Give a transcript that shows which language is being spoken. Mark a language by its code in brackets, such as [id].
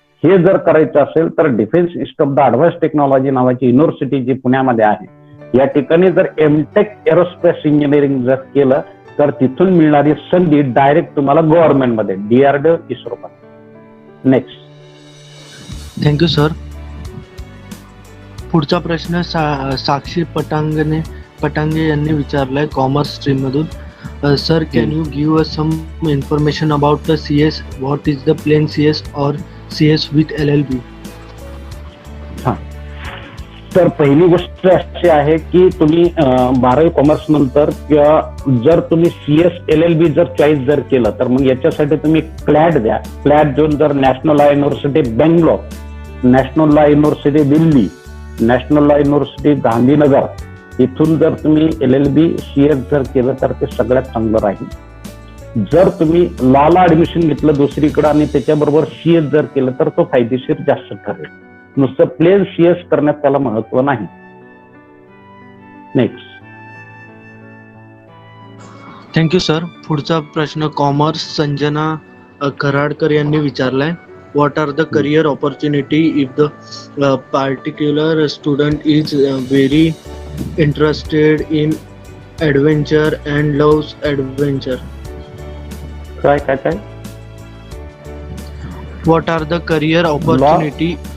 [mr] हे जर करायचं असेल तर defence institute of the advance technology नावाची युनिव्हर्सिटी जी पुण्यामध्ये आहे, या ठिकाणी जर MTech एरोस्पेस इंजिनिअरिंग जर केलं तर तिथून मिळणारी संधी डायरेक्ट तुम्हाला गव्हर्नमेंटमध्ये DRDO, ISRO. Next. Thank you sir. पुढचा प्रश्न साक्षी पटांगे यांनी विचारलाय कॉमर्स स्ट्रीम मधून. [en] Sir, can you give us some information about the CS? What is the plain CS और CS with LLB? [mr] हा, तर पहिली गोष्ट अशी आहे की तुम्ही 12वी कॉमर्स नंतर किंवा जर तुम्ही CS LLB जर चॉईस जर केलं तर मग याच्यासाठी तुम्ही क्लॅट द्या. क्लॅट देऊन जर national law university Bangalore, national law university Delhi, national law university Gandhinagar इथून जर तुम्ही LLB CS जर केलं तर ते सगळ्यात चांगलं राहील. जर तुम्ही लॉला ऍडमिशन घेतलं दुसरीकडे आणि त्याच्याबरोबर CS जर केलं तर तो फायदेशीर जास्त ठरेल. नुसतं प्लेन CS करण्यात त्याला महत्व नाही. नेक्स्ट. Thank you sir. पुढचा प्रश्न कॉमर्स संजना कराडकर यांनी विचारलाय. [en] What are the career opportunity if the particular student is very interested in adventure and loves adventure? [mr] काय? [en] What are the career opportunity?